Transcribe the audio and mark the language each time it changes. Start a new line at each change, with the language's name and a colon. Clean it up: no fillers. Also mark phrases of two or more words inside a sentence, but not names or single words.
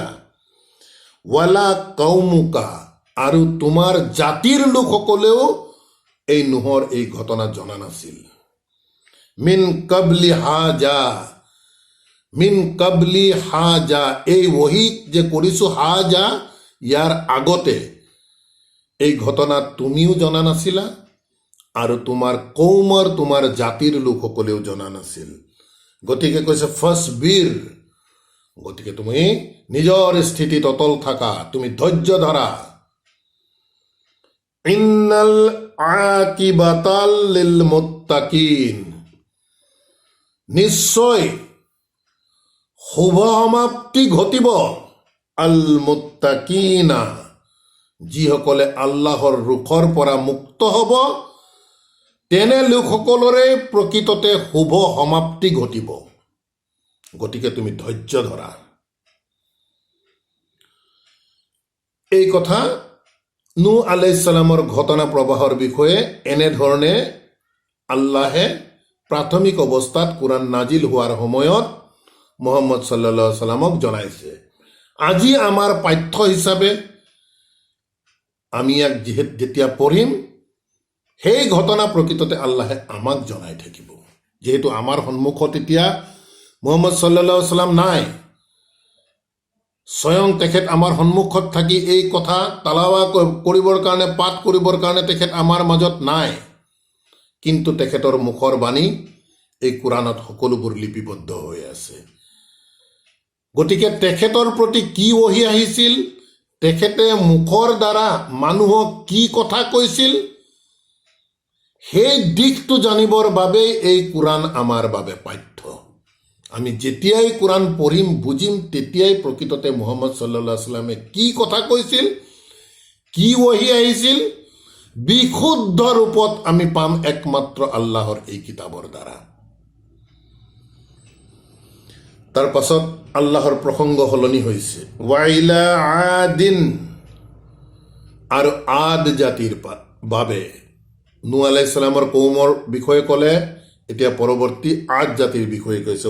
Arabic: ولا قومك,
Assamese: আৰু তোমাৰ জাতিৰ লোকসকলেও এই নুহৰ এই ঘটনা জনা নাছিল।
Arabic: من قبل هذا من قبل هذا,
Assamese: এই ৱাহি যে কৰিছো হাজা, ইয়াৰ আগতে এই ঘটনা তুমিও জনা নাছিলা আৰু তোমাৰ কৌমৰ, তোমাৰ জাতিৰ লোকসকলেও জনা নাছিল। গতিকে কৈছে ফাসবিৰ, গতিকে তুমি নিজৰ স্থিতিত অটল থাকা, তুমি ধৈৰ্য ধৰা।
Arabic: إن العاقبة للمتقين,
Assamese: নিশ্চয় শুভ সমাপ্তি ঘটিব
Arabic: المتقين,
Assamese: যিসকলে আল্লাহৰ ৰোষৰ পৰা মুক্ত হ'ব, তেনে লোকসকলৰে প্ৰকৃততে শুভ সমাপ্তি ঘটিব। গতিকে তুমি ধৈৰ্য ধৰা। এই কথা নূহ
Arabic: عليه السلام
Assamese: ঘটনা প্ৰবাহৰ বিষয়ে এনেধৰণে আল্লাহে প্ৰাথমিক অৱস্থাত কোৰাণ নাজিল হোৱাৰ সময়ত মুহাম্মদ
Arabic: صلى الله عليه وسلم
Assamese: জনাইছে। আজি আমাৰ পাঠ্য হিচাপে আমি ইয়াক যেতিয়া পঢ়িম, সেই ঘটনা প্ৰকৃততে আল্লাহে আমাক জনাই থাকিব। যিহেতু আমাৰ সন্মুখত এতিয়া মুহাম্মদ
Arabic: صلى الله عليه وسلم
Assamese: নাই, স্বয়ং তেখেত আমাৰ সন্মুখত থাকি এই কথা তালাৱা কৰিবৰ কাৰণে, পাঠ কৰিবৰ কাৰণে তেখেত আমাৰ মাজত নাই, কিন্তু তেখেতৰ মুখৰ বাণী এই কোৰাণত সকলোবোৰ লিপিবদ্ধ হৈ আছে। গতিকে তেখেতৰ প্ৰতি কি ৱাহি আহিছিল, তেখেতে মুখৰ দ্বাৰা মানুহক কি কথা কৈছিল, সেই দিশটো জানিবৰ বাবেই এই কোৰাণ আমাৰ বাবে পাঠ্য। আমি যেতিয়াই কোৰাণ পঢ়িম, বুজিম, তেতিয়াই প্ৰকৃততে মুহাম্মদ
Arabic: صلى الله عليه وسلم
Assamese: কি কথা কৈছিল, কি ৱাহি আহিছিল, বিশুদ্ধ ৰূপত আমি পাম একমাত্ৰ আল্লাহৰ এই কিতাপৰ দ্বাৰা। তাৰ পাছত আল্লাহৰ প্ৰসংগ সলনি হৈছে।
Arabic: وإلى عاد,
Assamese: আৰু আদ জাতিৰ বাবে নূহ
Arabic: عليه السلام
Assamese: কৌমৰ বিষয়ে ক'লে, এতিয়া পৰৱৰ্তী আদ জাতিৰ বিষয়ে কৈছে।